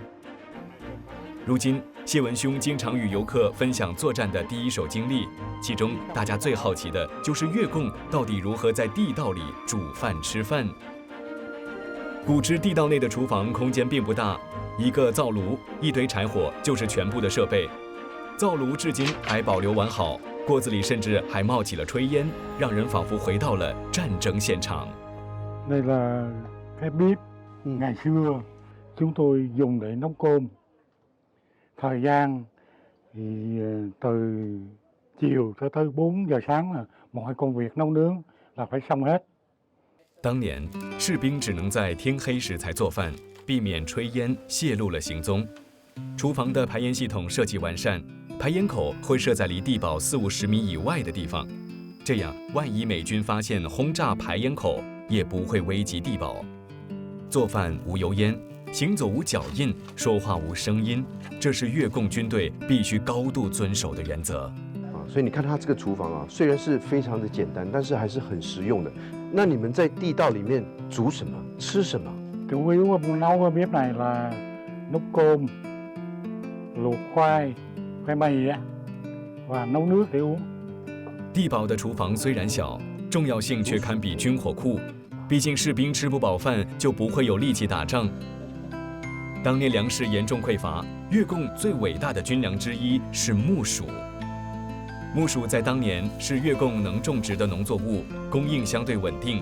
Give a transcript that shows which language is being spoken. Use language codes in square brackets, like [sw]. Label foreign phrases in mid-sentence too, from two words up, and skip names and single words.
[zh] 如今，谢文兄经常与游客分享作战的第一手经历，其中大家最好奇的就是越共到底如何在地道里煮饭吃饭。古芝地道内的厨房空间并不大，一个灶炉、一堆柴火就是全部的设备。灶炉至今还保留完好，锅子里甚至还冒起了炊烟，让人仿佛回到了战争现场。 [vi] Đây là cái bếp ngày xưa chúng tôi dùng để nấu cơm. Thời gian thì từ chiều cho tới 4 giờ sáng là mọi công việc nấu nướng là phải xong hết. [zh] 当年士兵只能在天黑时才做饭，避免炊烟泄露了行踪。厨房的排烟系统设计完善，排烟口会设在离地堡40-50米以外的地方，这样万一美军发现轰炸排烟口，也不会危及地堡。做饭无油烟，行走无脚印，说话无声音，这是越共军队必须高度遵守的原则。所以你看它这个厨房啊，虽然是非常的简单，但是还是很实用的。那你们在地道里面煮什么、吃什么？ [vi] Chủ yếu nấu cái bếp này là nấu cơm, luộc khoai, khoai mì và nấu nước để uống. [zh] 地堡的厨房虽然小，重要性却堪比军火库。毕竟士兵吃不饱饭，就不会有力气打仗。当年粮食严重匮乏，越共最伟大的军粮之一是木薯。木薯在当年是越共能种植的农作物，供应相对稳定。